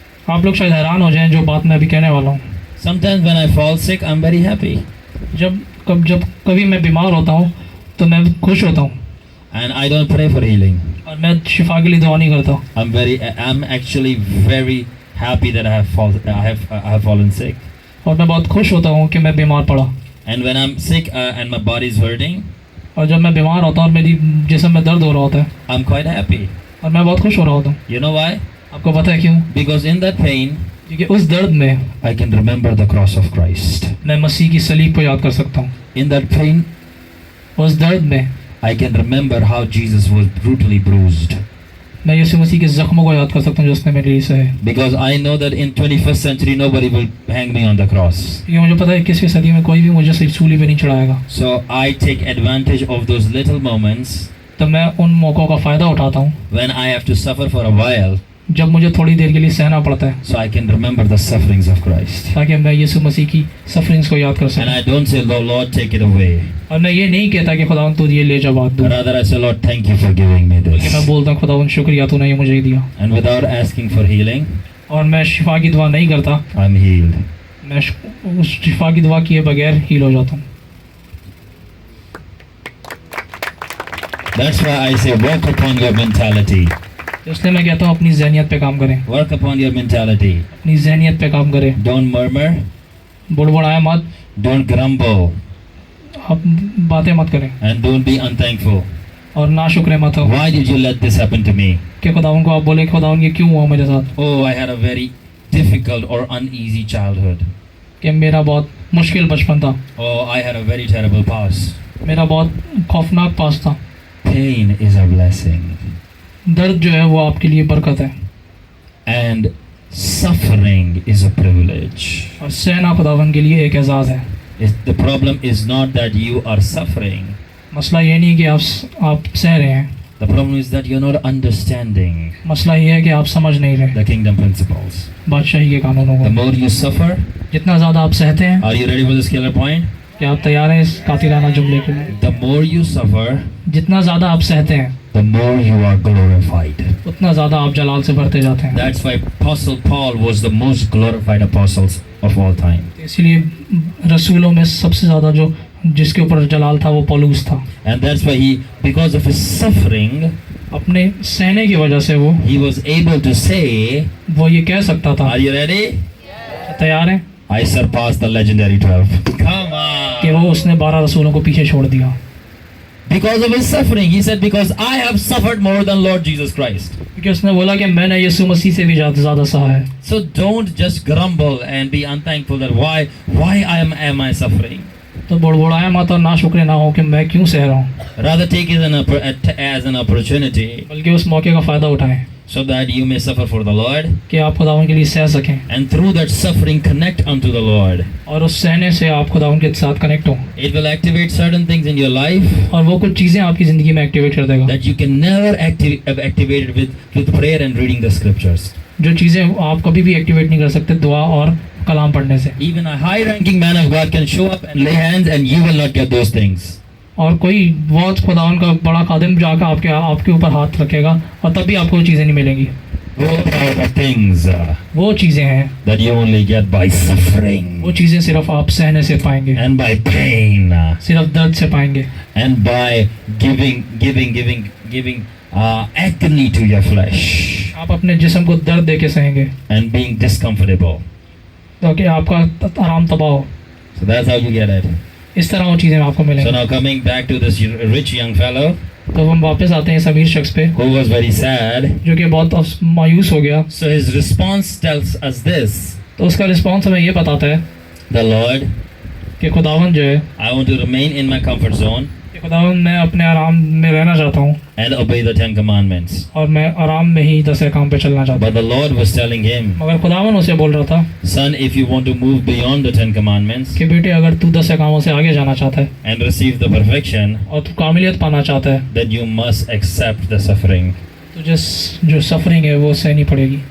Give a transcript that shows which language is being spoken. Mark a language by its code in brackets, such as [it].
[hi] आप लोग शायद हैरान हो जाएं जो बात मैं अभी कहने वाला हूँ। [en] Sometimes when I fall sick, I'm very happy. [hi] जब कभी मैं बीमार होता हूँ तो मैं खुश होता हूँ [en] And I don't pray for healing. [hi] और मैं शिफा के लिए दुआ नहीं करता। [en] I'm actually very happy that I have fallen sick. [hi] और मैं बहुत खुश होता हूँ कि मैं बीमार पड़ा। [en] And when I'm sick and my body is hurting, [hi] और जब मैं बीमार होता हूँ और मेरी जिस्म में दर्द हो रहा होता है [en] I'm quite happy. [hi] और मैं बहुत खुश हो रहा होता हूँ। [en] You know why? [hi] आपको पता है क्यों? [en] Because in that pain, [hi] क्योंकि उस दर्द में [en] I can remember the cross of Christ. [hi] मैं मसीह की सलीब को याद कर सकता हूँ। [en] In that pain, [hi] उस दर्द में [en] I can remember how Jesus was brutally bruised. [hi] मैं यीशु मसीह के जख्मों को याद कर सकता हूँ जो उसने मेरे लिए सहे। [en] Because I know that in 21st century nobody will hang me on the cross. [hi] क्योंकि मुझे पता है 21वीं सदी में कोई भी मुझे सिर्फ सूली पे नहीं चढ़ाएगा। [en] So I take advantage of those little moments [hi] तो मैं उन मौक़ों का फ़ायदा उठाता हूँ [en] when I have to suffer for a while, [hi] जब मुझे थोड़ी देर के लिए सहना पड़ता है, [en] so I can remember the sufferings of Christ. [hi] ताकि मैं यीशु मसीह की सफरिंग्स को याद कर [en] And [hi] सकूं। [en] I don't say, Lord, take it away. [hi] और मैं ये नहीं कहता कि खुदावन तू ये ले जा बात दूँ, [en] Rather I say, Lord, thank you for giving me [hi] बल्कि मैं [en] this. [hi] बोलता हूँ खुदावन शुक्रिया तूने ये मुझे ही दिया। [en] And without asking for healing, [hi] और मैं शिफा की दुआ नहीं करता, [en] I'm healed. [hi] मैं उस शिफा की दुआ किए बगैर हील हो जाता हूँ। [en] That's why I say, work upon your mentality. [hi] इसलिए मैं कहता हूँ अपनी ज़हनियत पे काम करें, [en] Work upon your mentality. [hi] अपनी ज़हनियत पे काम करें। [en] Don't murmur. [hi] बुड़बुड़ाए मत, [en] Don't grumble. [hi] आप बातें मत करें [en] And don't be unthankful. [hi] और ना शुक्र मत हो [en] Why did you let this happen to me? [hi] कि खुदावन को आप बोले खुदावन ये क्यों हुआ मेरे साथ, [en] Oh, I had a very difficult or uneasy childhood. [hi] कि मेरा बहुत मुश्किल बचपन था, [en] Oh, I had a very terrible past. [hi] मेरा बहुत खौफनाक पास था। [en] Pain is a blessing. [hi] दर्द जो है वो आपके लिए बरकत है [en] And suffering is a privilege. [hi] और सहना खुदावन के लिए एक एजाज़ है। [en] The problem is not that you are suffering. [hi] मसला ये नहीं कि आप सह रहे हैं, [en] The problem is that you're not understanding [hi] मसला ये है कि आप समझ नहीं रहे [en] the kingdom principles. [hi] बादशाही के कानूनों [en] The [hi] को। [en] more you suffer, [hi] जितना ज़्यादा आप सहते हैं, [en] are you ready for this killer point? [hi] क्या आप तैयार हैं इस कातिलाना जुमले के लिए? [en] The more you suffer, [hi] जितना ज़्यादा आप सहते हैं [en] the more you are glorified. [hi] उतना ज़्यादा आप जलाल से भरते जाते हैं। [en] That's why Apostle Paul was the most glorified apostles of all time. [hi] इसीलिए रसूलों में सबसे ज़्यादा जो जिसके ऊपर जलाल था वो पौलुस था। [en] And that's why because of his suffering, [hi] अपने सहने की वजह से [en] he was able to say, [hi] वो ये कह सकता था, [en] are you ready? [hi] तैयार हैं [en] I surpassed the legendary 12. Come on. [hi] कि वो उसने 12 रसूलों को पीछे छोड़ दिया। [en] Because of his suffering, he said, because I have suffered more than Lord Jesus Christ. [hi] क्योंकि उसने बोला कि मैंने यीशु मसीह से भी ज़्यादा सहा है। [en] So don't just grumble and be unthankful that why am I suffering. [hi] तो बुड़बुड़ाए मत और ना शुक्र ना हो कि मैं क्यों सह रहा हूँ, [en] Rather take it as an opportunity [hi] बल्कि उस मौके का फ़ायदा उठाएं [en] so that you may suffer for the Lord, [hi] कि आप खुदावन के लिए सह सकें, [en] and through that suffering connect unto the Lord. [hi] और उस सहने से आप खुदावन के साथ कनेक्ट हो, [en] It will activate certain things in your life [hi] और वो कुछ चीज़ें आपकी ज़िंदगी में एक्टिवेट कर देगा, [en] that you can never have activated with prayer and reading the scriptures. [hi] जो चीज़ें आप कभी भी एक्टिवेट नहीं कर सकते दुआ और कलाम पढ़ने से। [en] Even a high-ranking man of God can show up and lay hands, and you will not get those things. [hi] और कोई बहुत खुदावन का बड़ा खादिम जाकर आपके ऊपर हाथ रखेगा और तब भी आपको वो चीज़ें नहीं मिलेंगी। [en] Those are the things [hi] वो चीज़ें हैं, [en] that you only get by suffering [hi] वो चीज़ें सिर्फ आप सहने से पाएंगे, [en] and by pain [hi] सिर्फ दर्द से पाएंगे, [en] and by giving agony to your flesh [hi] आप अपने जिस्म को दर्द दे के सहेंगे [en] and being discomfortable. [hi] ताकि आपका आराम तबाह हो। [en] So that's how you get it. [hi] इस तरह वो चीज़ें आपको [en] So [hi] मिलेंगी। [en] now coming back to this rich young fellow [hi] तो हम वापस आते हैं इस अमीर शख्स पे [en] who was very sad. [hi] जो कि बहुत मायूस हो गया। [en] So his response tells us this: [hi] तो उसका रिस्पॉन्स हमें ये बताता है [en] the Lord, [hi] कि खुदावन जो है, [en] I want to remain in my comfort zone [hi] कि खुदावन मैं अपने आराम में रहना चाहता हूँ [en] and obey the 10 commandments. [hi] और मैं आराम में ही 10 काम पे चलना चाहता [en] But the Lord was telling him, [hi] हूँ। मगर खुदावन उसे बोल रहा था [en] son, if you want to move beyond the 10 commandments [hi] कि बेटे अगर तू 10 कामों से आगे जाना चाहता है [en] and receive the perfection, [hi] और तू कामिलियत पाना चाहता है, [en] then you must accept the suffering. [hi] तुझे जो सफरिंग है वो सहनी पड़ेगी।